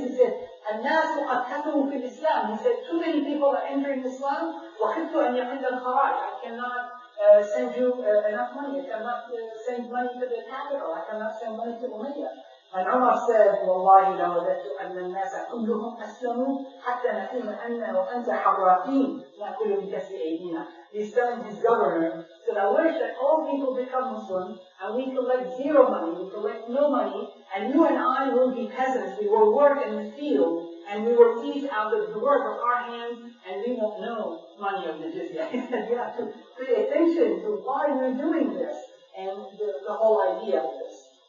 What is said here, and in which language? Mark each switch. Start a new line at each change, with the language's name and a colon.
English: He said,
Arabic: الناس قد كثروا في الإسلام.
English: He said, too many people are entering Islam.
Arabic: وخفت أن يحل الخراج.
English: I cannot send you enough money. I cannot send money to the capital. I cannot send money to Umayyah. And Umar said,
Arabic: والله لوددت أن الناس كلهم أسلموا حتى نحن أنا وأنت حراقين نأكل من كسب أيدينا.
English: He's telling his governor, said, I wish that all people become Muslim and we collect zero money, we collect no money, and you and I will be peasants. We will work in the field and we will eat out of the work of our hands and we won't know money of the jizya. He said, you have to pay attention to why we're doing this and the whole idea of this.